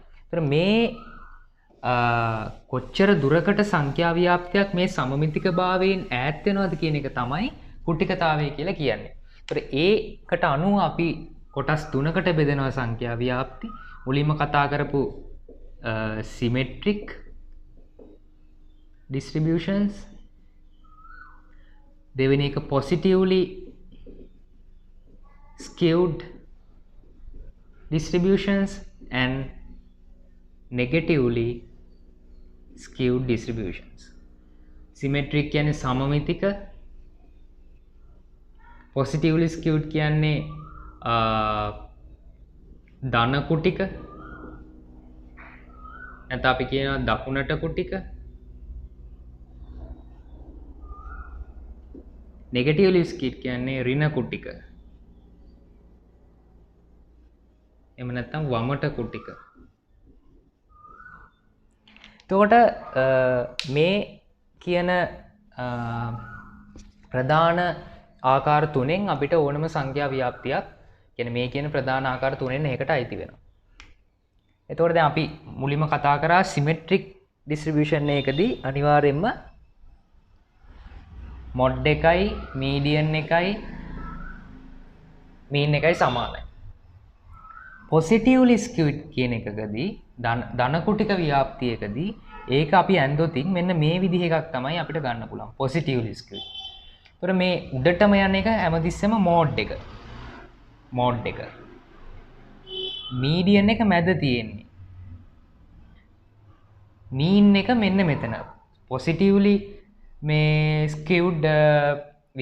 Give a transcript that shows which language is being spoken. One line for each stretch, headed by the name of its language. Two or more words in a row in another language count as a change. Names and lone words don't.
Sinhala: ඒතර මේ කොච්චර දුරකට සංඛ්‍යා ව්‍යාප්තියක් මේ සමමිතික භාවයෙන් ඈත් වෙනවද කියන එක තමයි කුටිකතාවය කියලා කියන්නේ. ඒතර ඒකට අනුව අපි කොටස් තුනකට බෙදෙනවා සංඛ්‍යා ව්‍යාප්ති. මුලින්ම කතා කරපු
English: symmetric distributions,
Sinhala: දෙවෙනි එක
English: positively skewed distributions and negatively skewed distributions. Symmetric කියන්නේ
Sinhala: සමමිතික,
English: positively skewed
Sinhala: කියන්නේ ධන කුටික, නැත්නම් අපි කියනවා දකුණට කුටික.
English: negatively skewed
Sinhala: කියන්නේ ඍණ කුටික. එහෙම නැත්නම් වමට කුටික. එතකොට මේ කියන ප්‍රධාන ආකාර තුනෙන් අපිට ඕනම සංඛ්‍යා ව්‍යාප්තියක් කියන්නේ මේ කියන ප්‍රධාන ආකාර තුනෙන් එකකට අයිති වෙනවා. එතකොට දැන් අපි මුලින්ම කතා කරා
English: symmetric distribution
Sinhala: එකකදී අනිවාර්යයෙන්ම මොඩ් එකයි මීඩියන් එකයි මීන් එකයි සමානයි.
English: positively skewed
Sinhala: කියන එකකදී ධන කුටික ව්‍යාප්තියකදී ඒක අපි ඇන්දොතින් මෙන්න මේ විදිහ එකක් තමයි අපිට ගන්න පුළුවන්
English: positively skewed.
Sinhala: ඒතර මේ උඩටම යන එක හැමතිස්සෙම මෝඩ් එක. මෝඩ් එක. මීඩියන් එක මැද තියෙන්නේ. මීන් එක මෙන්න මෙතන.
English: positively මේ skewed